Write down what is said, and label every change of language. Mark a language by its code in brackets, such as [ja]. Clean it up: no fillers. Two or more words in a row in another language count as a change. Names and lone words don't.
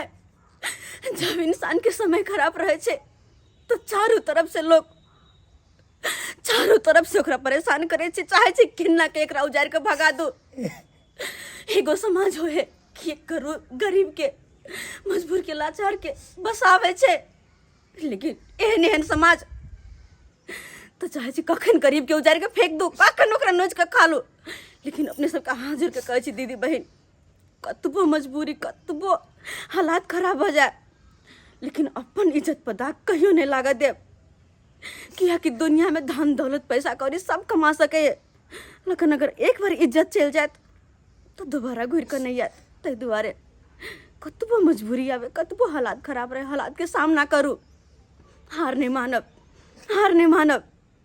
[anp] जब इंसान के समय खराब रहे छे तो चारों तरफ से लोग चारों तरफ से ओकरा परेशान करे छे, चाहे छे किन्ना के एकरा उजाड़ के भगा दो। एगो समाज होए कि एक गरीब के, मजबूर के, लाचार के बसावे छे, लेकिन एहन एहन समाज तो चाहे छे कखन गरीब के उजाड़ के फेंक दो, कखन ओकरा नोच के खा लो। लेकिन अपने सबके हाथ जोड़ के कहै छी दीदी बहन, कतबो मजबूरी, कतबो हालात खराब हो जाए, लेकिन अपन इज्जत पर दाग कहियो नहीं लागा देव। किया कि दुनिया में धन दौलत पैसा कौड़ी सब कमा सके, लेकिन अगर एक बार इज्जत चल जाए तो दोबारा घुर कर नहीं आए। तै दुआरे कतबो मजबूरी आवे, कतबो हालात खराब रहे, हालात के सामना करूँ, हार नहीं मानब, हार नहीं मानब।